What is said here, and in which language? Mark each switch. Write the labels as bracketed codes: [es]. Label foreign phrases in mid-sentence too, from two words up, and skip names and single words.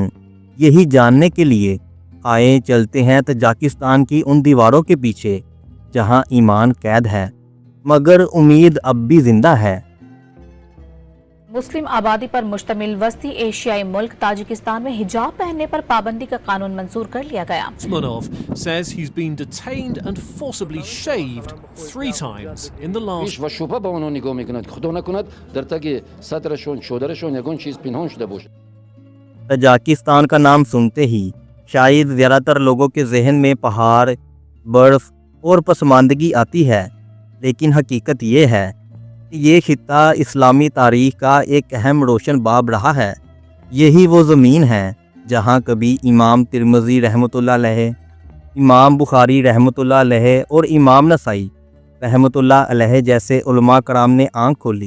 [ur] یہی جاننے کے لیے آئے چلتے ہیں تاجکستان کی ان دیواروں کے پیچھے جہاں ایمان قید ہے مگر امید اب بھی زندہ ہے۔ مسلم آبادی پر مشتمل وسطی ایشیائی ملک تاجکستان میں حجاب پہننے پر پابندی کا قانون منظور کر لیا گیا۔ [en] Usmanov says he's been detained and forcibly shaved 3 times in the last. [fa] و شبه به اونها نگاه میکند که خدا نکند در تگ صدرشون شودرشون یگان چیز پنهان شده باشه۔ [ur] تاجکستان کا نام سنتے ہی شاید زیادہ تر لوگوں کے ذہن میں پہاڑ، برف اور پسماندگی آتی ہے، لیکن حقیقت یہ ہے کہ یہ خطہ اسلامی تاریخ کا ایک اہم روشن باب رہا ہے۔ یہی وہ زمین ہے جہاں کبھی امام ترمذی رحمۃ اللہ علیہ، امام بخاری رحمۃ اللہ علیہ اور امام نسائی رحمۃ اللہ علیہ جیسے علماء کرام نے آنکھ کھولی۔